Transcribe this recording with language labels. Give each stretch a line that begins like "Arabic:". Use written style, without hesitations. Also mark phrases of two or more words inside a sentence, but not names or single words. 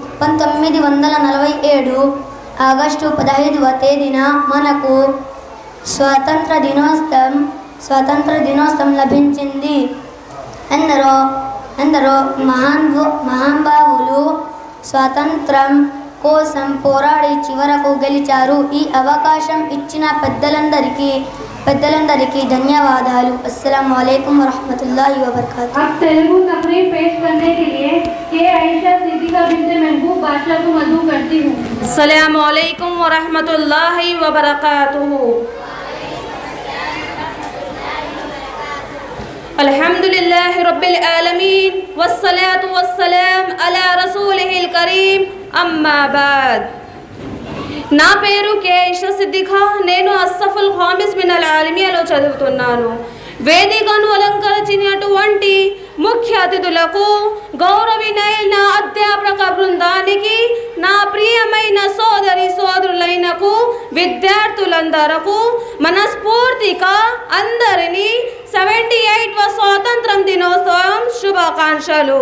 Telugu: 1947 ఆగస్టు 15వ తేదీన మనకు స్వాతంత్ర దినోత్సవం లభించింది. ఎందరో మహానుభావులు స్వాతంత్రం కోసం పోరాడి చివరకు గెలిచారు. ఈ అవకాశం ఇచ్చిన పెద్దలందరికీ ధన్యవాదాలు.
Arabic: السلام عليكم ورحمة الله وبركاته.
Urdu: اب تیلگو تقریر پیش کرنے کے لیے کے عائشہ صدیقہ بنت محبوب بادشاہ کو مدعو کرتی ہوں.
Arabic: السلام عليكم ورحمة الله وبركاته. الحمد لله رب العالمين والصلاة والسلام على رسوله الكريم أما بعد.
Telugu: నా పేరు కే ఐషా సిద్దిఖా. నేను
Arabic: الصف الخامس من العالمية
Telugu: చదువుతున్నాను. వేదికను అలంకరించినటువంటి ముఖ్య అతిథులకు, గౌరవనీయులైన అధ్యాపక బృందానికి, నా ప్రియమైన సోదరులైనకు, విద్యార్థులందరకు మనస్ఫూర్తిగా అందరినీ 78వ స్వాతంత్రం దినోత్సవం శుభాకాంక్షలు.